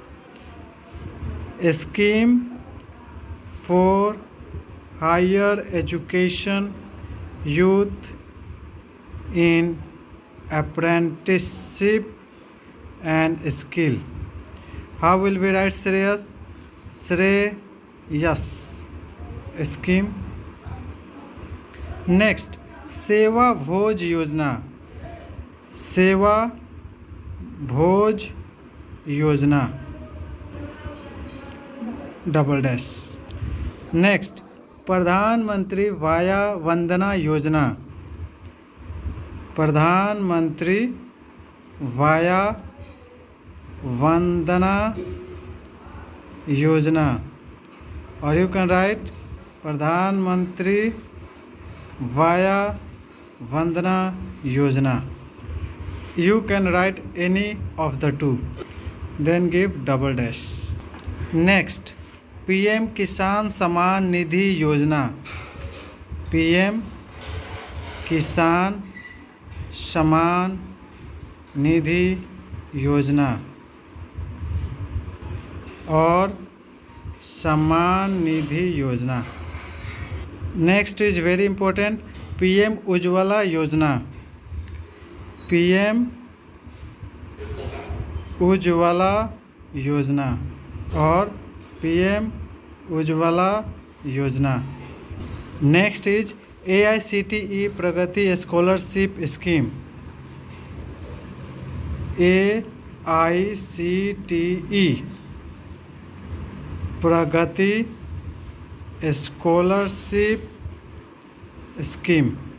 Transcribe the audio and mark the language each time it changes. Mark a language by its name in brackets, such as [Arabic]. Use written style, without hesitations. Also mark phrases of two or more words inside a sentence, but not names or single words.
[English] A scheme for higher education youth in apprenticeship and skill. How will we write Shreyas? Shreyas scheme. Next, Seva Bhoj Yojana. Seva Bhoj Yojana. Double dash. Next, Pradhan Mantri Vaya Vandana Yojana. Pradhan Mantri Vaya Vandana Yojana. Or you can write Pradhan Mantri Vaya Vandana Yojana. You can write any of the two. Then give double dash. Next, PM Kisan Saman Nidhi Yojana. PM Kisan Saman Nidhi Yojana or Saman Nidhi Yojana. Next is very important, PM Ujjwala Yojana. PM Ujjwala Yojana or PM Ujjwala Yojana. Next is AICTE Pragati Scholarship Scheme. AICTE Pragati Scholarship Scheme.